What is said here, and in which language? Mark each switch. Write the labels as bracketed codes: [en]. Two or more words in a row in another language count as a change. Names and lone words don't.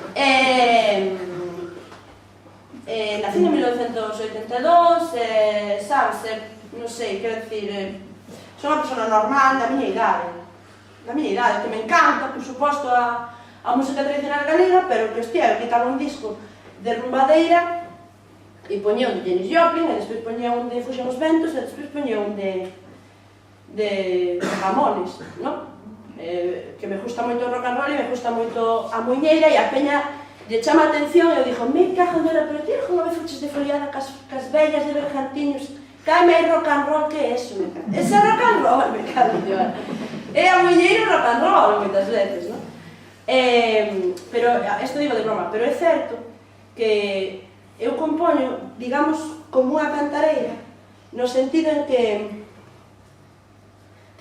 [gl] nací en 1982, sabes, non sei, quero dicir, son unha persona normal da miña idade, que me encanta, por suposto, a música tradicional galega, pero que, hostia, eu quitaba un disco de rumbadeira e poñía un de Janis Joplin, e despois poñía un de Fuxen os Ventos, e despois poñía un de Ramones, non? Que me gusta moito o [en] rock and roll [gl] e me gusta moito a muiñeira, e a peña lle chama a atención e eu dixo, me cago nela, pero ti unha vez fuches de foliada cas vellas de Bergantiños, caime aí [en] rock and roll, [gl] que é eso? [es] Ese [en] rock and roll, [es] me cago en Dios. [gl] É a muiñeira [en] rock and roll, [gl] moitas veces, non? Pero, isto digo de broma, pero é certo que eu compoño, digamos, como unha cantareira, no sentido en que ti